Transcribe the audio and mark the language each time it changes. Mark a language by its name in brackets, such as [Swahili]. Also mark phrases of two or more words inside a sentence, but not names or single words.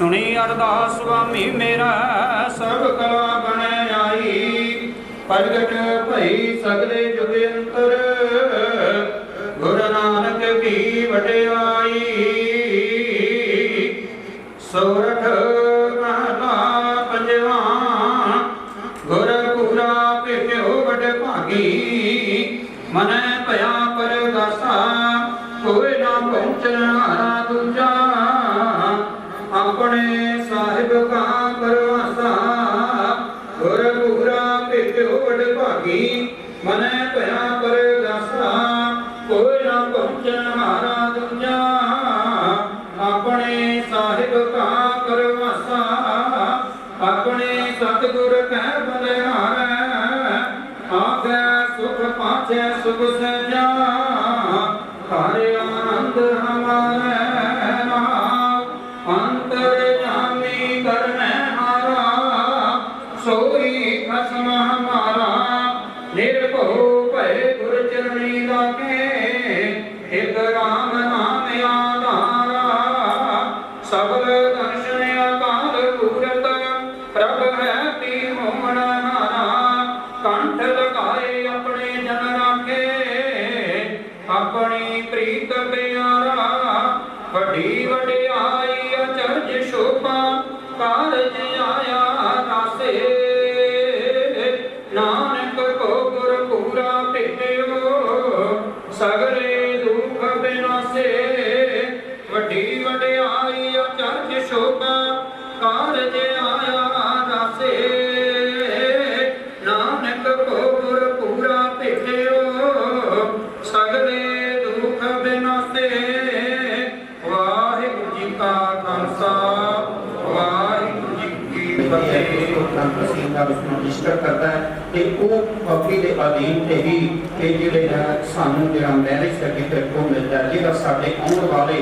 [Punjabi] ਅਰਦਾਸ ਸੁਆਮੀ ਮੇਰਾ ਸਭ ਕਲਾ ਬਣ ਆਈ ਪ੍ਰਗਟ ਭਈ ਸਗਲੇ ਜੁਗ ਅੰਤਰ ਗੁਰੂ ਨਾਨਕ ਕੀ ਵਡਿਆਈ ਸੋਰਠ ਮਹਲਾ ਪੰਜਵਾ ਗੁਰਪੁਰਾ ਭੇਟੋ ਵਡ ਭਾਗੀ ਮਨ ਭਇਆ ਪਰਗਾਸਾ ਕੋਈ ਨਾ ਪਹੁੰਚਨ ਹਾਰਾ ਦੂਜਾ ਅਪਨੇ ਸਾਹਿਬ ਕਾ ਪਰਵਾਸਾ ਗੁਰਪੁਰਾ ਭੇਟੋ ਵਡ ਭਾਗੀ ਮਨ ਭਇਆ ਪਰਗਾਸਾ ਕੋਈ ਨਾ ਪਹੁੰਚਨ ਹਾਰਾ ਦੂਜਾ ਅਪਨੇ ਸਾਹਿਬ ਕਾ ਪਰਵਾਸਾ ਅਪਨੇ ਸਤਿਗੁਰ ਕਹ ਬਲਿਹਾਰ ਆਗੇ ਸੁਖ ਪਾਛੇ ਸੁਖ ਸਜਾ ਹਰੇ ਆਨੰਦ ਹਮਾਰੇ ਅੰਤਰ ਜਾਮੀ ਕਰਨੇ ਹਾਰਾ ਸੋਈ ਖਸਮ ਹਮਾਰਾ ਨਿਰਭਓ ਭਯ ਗੁਰ ਚਰਣੀ ਲਾਗੇ ਏਕ ਰਾਮ ਨਾਮ ਆਧਾਰਾ ਸਬਲ ਦਰਸ਼ਨ ਅਕਾਲ ਪੂਰਤ ਪ੍ਰਭ ਹੈ ਪੀ ਮੋਹਨ ਹਾਰਾ ਕੰਠ ਲਗਾਏ ਅਪਨੇ ਜਨ ਰਾਖੇ ਅਪਨੀ ਪ੍ਰੀਤ ਪਿਆਰਾ ਵਡੀ ਵਡਿਆਈ ਅਚਰਜ ਸ਼ੋਭਾ ਕਾਰਜ ਆਇਆ ਰਾਸੇ ਨਾਨਕ ਕੋ ਗੁਰ ਪੂਰਾ ਭੇਟੋ ਸਗਲੇ ਦੁਖ ਬਿਨਾਸੇ ਵਡੀ ਵਡਿਆਈ ਅਚਰਜ ਸ਼ੋਭਾ ਕਾਰਜ ਆਇਆ ਰਾਸੇ ਨਾਨਕ ਕੋ ਗੁਰ ਪੂਰਾ ਭੇਟੋ ਸਗਲੇ ਦੁਖ ਬਿਨਾਸੇ ਵਾਹਿਗੁਰੂ ਜੀ ਕਾ ਖਾਲਸਾ ਵਾਹਿਗੁਰੂ ਜੀ ਕੀ ਫਤਿਹ। ਦਾ ਉਸਨੂੰ ਰਜਿਸਟਰ ਕਰਦਾ ਹੈ ਤੇ ਉਹ ਕਾਪੀ ਦੇ ਅਧੀਨ ਤੇ ਹੀ ਇਹ ਜਿਹੜੇ ਸਾਨੂੰ ਜਿਹੜਾ [English] marriage certificate [Punjabi] ਕੋ ਮਿਲਦਾ ਜਿਹੜਾ ਸਾਡੇ ਆਉਣ ਵਾਲੇ